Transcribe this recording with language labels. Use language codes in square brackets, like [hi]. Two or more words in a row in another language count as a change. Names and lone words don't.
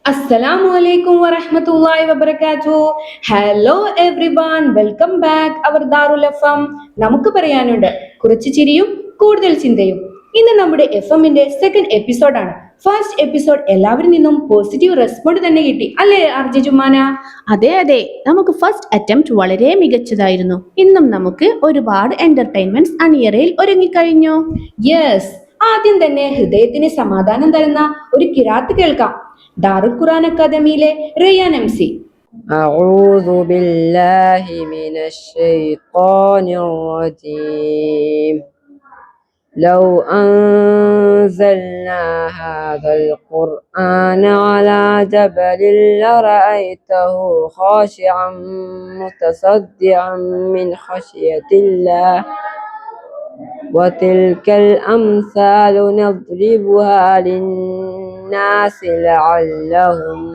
[ar] السلام عليكم ورحمة الله وبركاته. [en] Hello everyone, welcome back our Darul FM. [ml] നമുക്ക് പറയാനുണ്ട് കുറച്ച് ചിരിയും കൂടുതൽ ചിന്തയും. ഇന്ന് നമ്മുടെ എഫ്എമ്മിന്റെ [en] second episode. first episode [ml] എല്ലാവരിൽ നിന്നും [en] positive respond [ml] തന്നെ കിട്ടി അല്ലേ ആർജി ജുമാന? അതെ അതെ, നമുക്ക് [en] first attempt [ml] വളരെ മികച്ചതായിരുന്നു. ഇന്നും നമുക്ക് ഒരുപാട് എന്റർടൈൻമെന്റ്സ് അണിയറയിൽ ഒരുങ്ങിക്കഴിഞ്ഞു. യെസ്, ആദ്യം തന്നെ ഹൃദയത്തിന് സമാധാനം തരുന്ന ഒരു കിറാത്ത് കേൾക്കാം. ദാറുൽ ഖുർആൻ അക്കാദമിയിലെ റയ്യാൻ MC. [ar] أعوذ بالله من الشيطان الرجيم لو أنزلنا هذا القرآن على جبل لرأيته خاشعا متصدعا من خشية الله وتلك الأمثال نضربها للناس لعلهم